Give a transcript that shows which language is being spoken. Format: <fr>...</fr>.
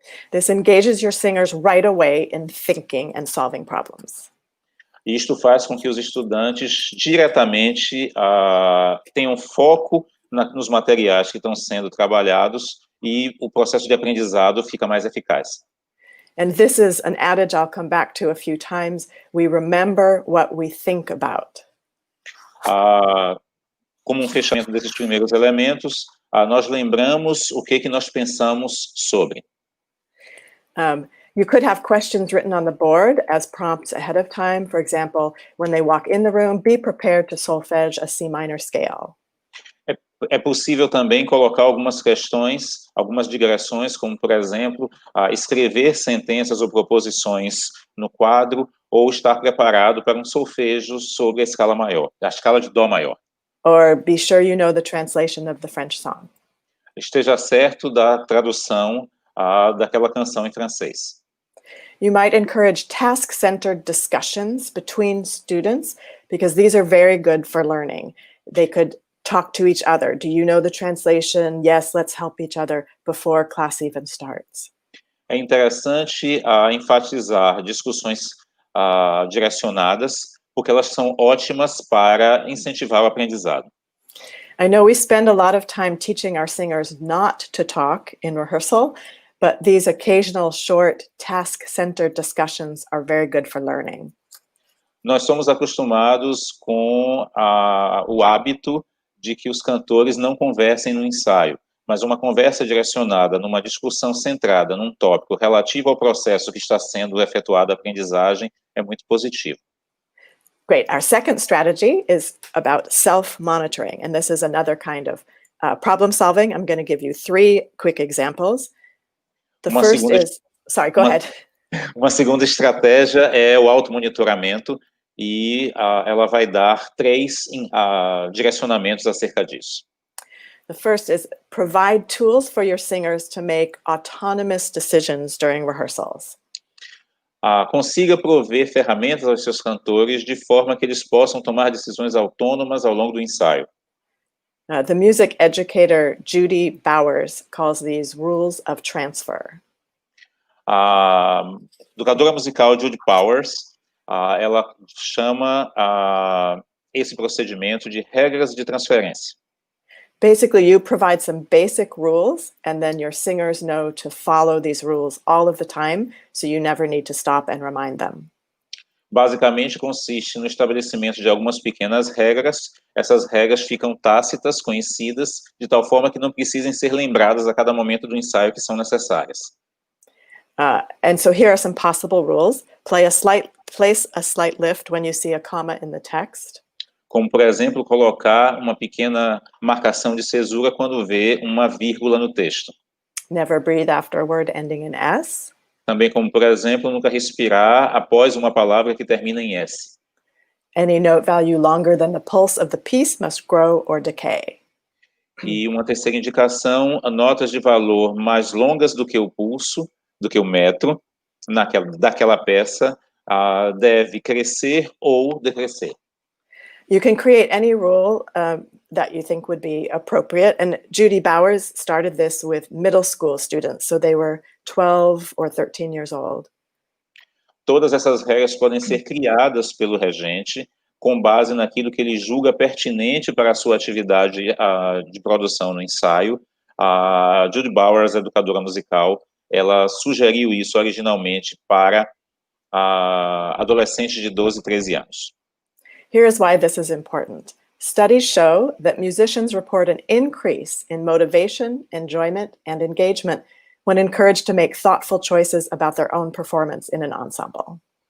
<en>This engages your singers right away in thinking and solving problems.</en> <pt>Isto faz com que os estudantes diretamente tenham foco nos materiais que estão sendo trabalhados e o processo de aprendizado fica mais eficaz.</pt> <en>And this is an adage I'll come back to a few times. We remember what we think about.</en> <pt>Como fechamento desses primeiros elementos, nós lembramos o que nós pensamos sobre.</pt> <en>You could have questions written on the board as prompts ahead of time. For example, when they walk in the room, be prepared to solfege a C minor scale.</en> <pt>É possível também colocar algumas questões, algumas digressões, como, por exemplo, escrever sentenças ou proposições no quadro ou estar preparado para um solfejo sobre a escala maior, a escala de Dó maior.</pt> <en>Or be sure you know the translation of the French song.</en> <pt>Esteja certo da tradução daquela canção em francês.</pt> <en>You might encourage task-centered discussions between students because these are very good for learning. They could talk to each other. Do you know the translation? Yes, let's help each other before class even starts.</en> <pt>É interessante enfatizar discussões direcionadas, porque elas são ótimas para incentivar o aprendizado.</pt> <en>I know we spend a lot of time teaching our singers not to talk in rehearsal, but these occasional short task-centered discussions are very good for learning.</en> <pt>Nós somos acostumados com o hábito de que os cantores não conversem no ensaio, mas uma conversa direcionada numa discussão centrada num tópico relativo ao processo que está sendo efetuado a aprendizagem é muito positivo.</pt> <en>Great. Our second strategy is about self-monitoring, and this is another kind of problem solving. I'm going to give you 3 quick examples. The first is, sorry, go ahead.</en> <pt>Uma segunda estratégia é o automonitoramento e ela vai dar 3 direcionamentos acerca disso.</pt> <en>The first is provide tools for your singers to make autonomous decisions during rehearsals.</en> <pt>Consiga prover ferramentas aos seus cantores de forma que eles possam tomar decisões autônomas ao longo do ensaio.</pt> <en>The music educator Judy Bowers calls these rules of transfer.</en> <pt>A educadora musical Judy Bowers, ela chama esse procedimento de regras de transferência.</pt> <en>Basically, you provide some basic rules, and then your singers know to follow these rules all of the time, so you never need to stop and remind them.</en> <pt>Basicamente, consiste no estabelecimento de algumas pequenas regras. Essas regras ficam tácitas, conhecidas, de tal forma que não precisem ser lembradas a cada momento do ensaio que são necessárias.</pt> <en>And so here are some possible rules. Place a slight lift when you see a comma in the text.</en> <pt>Como, por exemplo, colocar uma pequena marcação de cesura quando vê uma vírgula no texto.</pt> <en>Never breathe after a word ending in S.</en> <pt>Também como, por exemplo, nunca respirar após uma palavra que termina em S.</pt> <en>Any note value longer than the pulse of the piece must grow or decay.</en> <pt>E uma terceira indicação, notas de valor mais longas do que o pulso, do que o metro, daquela peça, deve crescer ou decrescer.</pt> <en>You can create any rule that you think would be appropriate. And Judy Bowers started this with middle school students. So they were 12 or 13 years old.</en> <pt>Todas essas regras podem ser criadas pelo regente com base naquilo que ele julga pertinente para a sua atividade de produção no ensaio. A Judy Bowers, educadora musical, ela sugeriu isso originalmente para adolescentes de 12 e 13 anos.</pt> <en>Here's why this is important. Studies show that musicians report an increase in motivation, enjoyment, and engagement when encouraged to make thoughtful choices about their own performance in an ensemble.</en>